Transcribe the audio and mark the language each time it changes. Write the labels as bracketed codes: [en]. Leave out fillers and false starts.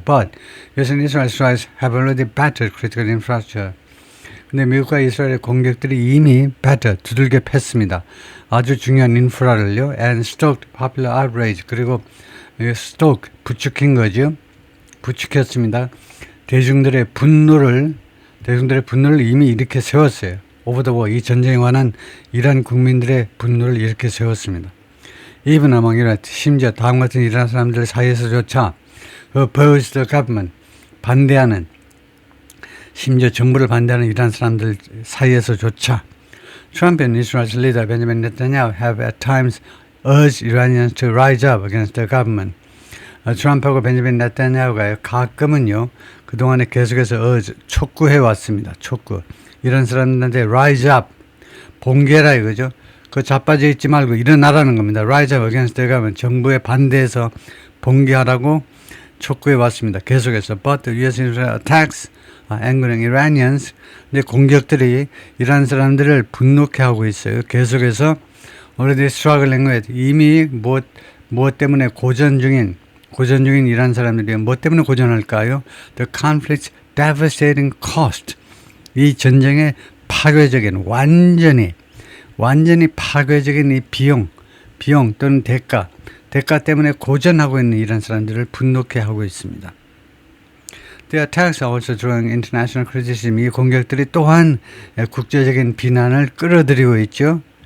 [en] But US and Israel strikes have already battered critical infrastructure. [ko] 근데 미국과 이스라엘의 공격들이 이미 두들겨 팼습니다. 아주 중요한 인프라를요. [en] And stoked popular outrage. [ko] 그리고 부추긴 거죠. 부추겼습니다. 대중들의 분노를 이미 이렇게 세웠어요. [en] Over the war. [ko] 이 전쟁에 관한 이란 국민들의 분노를 이렇게 세웠습니다. [en] Even among Iran, [ko] 심지어 다음 같은 이란 사람들 사이에서조차 [en] oppose the government, [ko] 반대하는 심지어 정부를 반대하는 이란 사람들 사이에서조차 [en] Trump and Israel's leader Benjamin Netanyahu have at times urged Iranians to rise up against the government. [ko] 트럼프하고 벤자민 네타냐후가 가끔은요 그동안에 계속해서 촉구해 왔습니다. 촉구. 이런 사람들한테 [en] rise up [ko] 봉개라 이거죠. 그 자빠져 있지 말고 일어나라는 겁니다. [en] rise up against the government. [ko] 정부에 반대해서 봉개하라고 촉구해 왔습니다. 계속해서 [en] but the U.S. attacks angering Iranians. [ko] 근데 공격들이 이란 사람들을 분노케 하고 있어요. 계속해서 [en] already struggling with [ko] 이미 무엇 때문에 고전 중인 이란 사람들이 무엇 때문에 고전할까요? [en] The conflict's devastating cost. [ko] 이 전쟁의 파괴적인 완전히 파괴적인 이 비용 또는 대가 때문에 고전하고 있는 이란 사람들을 분노케 하고 있습니다. [en] The attacks are also drawing international criticism. [ko] 이 공격들이 또한 국제적인 비난을 끌어들이고 있죠.